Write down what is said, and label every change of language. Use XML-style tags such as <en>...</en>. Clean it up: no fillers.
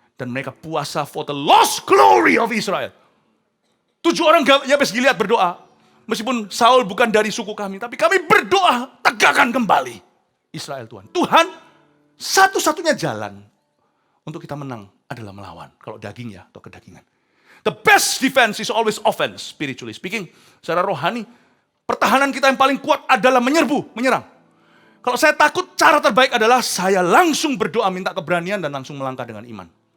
<id>Dan mereka puasa</id> <en>for the lost glory of Israel.</en> <id>7 orang Yabes Gilead berdoa. Meskipun Saul bukan dari suku kami, tapi kami berdoa tegakkan kembali Israel Tuhan. Tuhan, satu-satunya jalan untuk kita menang adalah melawan. Kalau daging ya, atau kedagingan.</id> <en>The best defense is always offense, spiritually speaking.</en> <id>Secara rohani, pertahanan kita yang paling kuat adalah menyerang. Kalau saya takut, cara terbaik adalah saya langsung berdoa minta keberanian dan langsung melangkah dengan iman.</id>